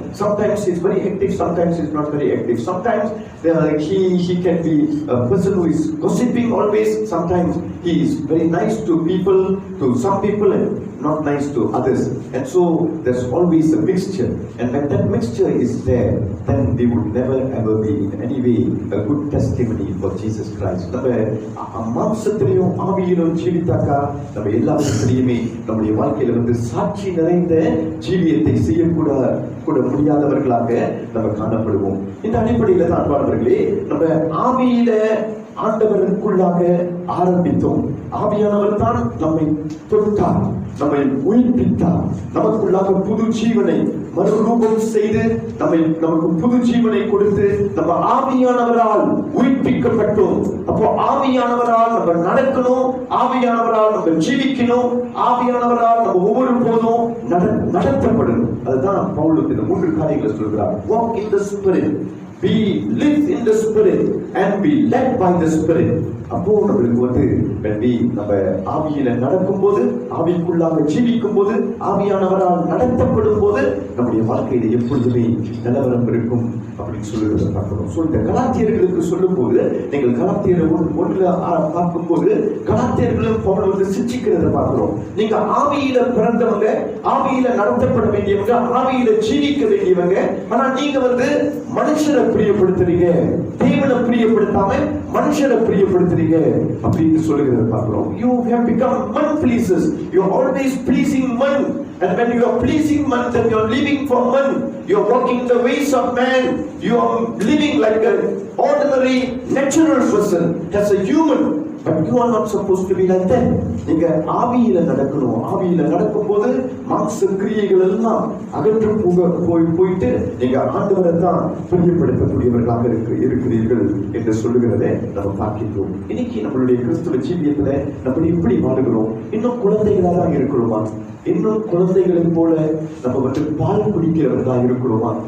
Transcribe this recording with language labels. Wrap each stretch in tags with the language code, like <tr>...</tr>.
<en>Sometimes he's very active, sometimes he's not very active. Sometimes he can be a person who is gossiping always. Sometimes he is very nice to some people and not nice to others. And so there's always a mixture. And when that mixture is there, then we would never ever be in any way a good testimony for Jesus Christ.</en> <ta>நம்ம மாம்சத்திலையும் ஆவியிலும் ஜீவித்தாக்கா நம்ம எல்லா விதத்திலையுமே நம்முடைய வாழ்க்கையில வந்து சாட்சி நிறைந்த ஜீவியத்தை செய்யக்கூட முடியாதவர்களாக நம்ம காணப்படுவோம். இந்த அடிப்படையில தான் அன்பானவர்களே, நம்ம ஆவியில ஆண்டவருக்குள்ளாக ஆரம்பித்தோம். ஆவியானவர் தான் நம்மை தொட்டார், நம்மை உயிர்ப்பித்தார், நமக்குள்ளாக புது ஜீவனை மறுரூபம் செய்து நமக்கு புது ஜீவனை கொடுத்து நம்ம ஆவியானவரால் உயிர்ப்பிக்கப்பட்டோம். அப்போ ஆவியானவரால் நம்ம நடக்கணும், ஆவியானவரால் நம்ம ஜீவிக்கணும், ஆவியானவரால் நம்ம ஒவ்வொரு போதும் நடத்தப்படணும். அதுதான் பவுல் இந்த 3 காரியங்களை சொல்கிறார்.</ta> <en>Walk in the Spirit, we live in the Spirit and be led by the Spirit.</en> <ta>அப்போ நம்மளுக்கு வந்து நம்ம ஆவியில நடக்கும் போது, ஆவிக்குள்ளாக ஜீவிக்கும் போது, ஆவியானவரால் நடத்தப்படும் போது நம்முடைய வாழ்க்கையில எப்பொழுதுமே நிலவரம் இருக்கும் அப்படின்னு சொல்லுறத பார்க்கிறோம். இந்த கலாத்தியர்களுக்கு சொல்லும் போது, நீங்கள் கலாத்தியர் 1 பார்க்கும்போது கலாத்தியர்களும் பவுல் வந்து சிச்சிக்கிறத பார்க்கிறோம். நீங்க ஆவியில பிறந்தவங்க, ஆவியில நடத்தப்பட வேண்டியவங்க, ஆவியில ஜீவிக்க வேண்டியவங்க. ஆனா நீங்க வந்து மனுஷரை பிரியப்படுத்துறீங்க, தேவனை பிரியப்படுத்தாம மனுஷரை பிரியப்படுத்துறீங்க அப்படின்னு சொல்லுகிறத பார்க்கிறோம்.</ta> <en>You have become man pleasers. You are always pleasing man, and when you are pleasing man, then you are living for man. You are walking the ways of man. You are living like an ordinary natural person as a human, but you are not supposed to be like that.</en> <ta>நீங்க ஆவியில நடக்கணும். ஆவியில நடக்கும்போது மாம்ச கிரியைகள் எல்லாம் அகற்று போயிட்டு நீங்க ஆண்டவரை தான் பிரியப்படுத்தக்கூடியவர்களாக இருக்கிறீர்கள் என்று சொல்லுகிறதை நம்ம பார்க்கிறோம். இன்னைக்கு நம்மளுடைய கிறிஸ்துவ ஜீவியத்துல நம்ம இப்படி வாழுகிறோம். இன்னும் குழந்தைகளா தான் இருக்கிறோமா? இன்னும் குழந்தைகளை போல நம்ம வந்து பால் குடிக்கிறவர்களாக இருக்கிறோமா?</ta>